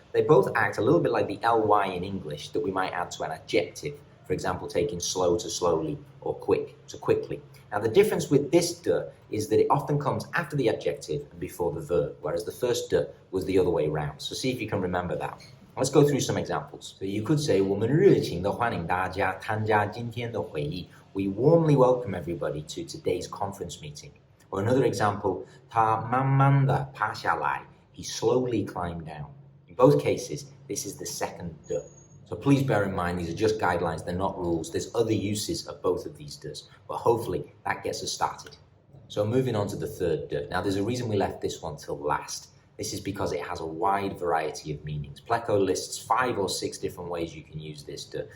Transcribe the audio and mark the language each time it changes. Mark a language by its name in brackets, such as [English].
[English] They both act a little bit like the ly in English that we might add to an adjective. For example, taking slow to slowly or quick to quickly. Now, the difference with this de is that it often comes after the adjective and before the verb, whereas the first de was the other way around. So see if you can remember that. Let's go through some examples. So you could say, [Chinese] 我们热情地欢迎大家参加今天的会议. [English] We warmly welcome everybody to today's conference meeting. Or another example, [Chinese] 他慢慢地爬下来. [English] He slowly climbed down. In both cases, this is the second de. So please bear in mind, these are just guidelines, they're not rules. There's other uses of both of these do's, but hopefully that gets us started. So moving on to the third de. Now there's a reason we left this one till last. This is because it has a wide variety of meanings. Pleco lists 5 or 6 different ways you can use this de.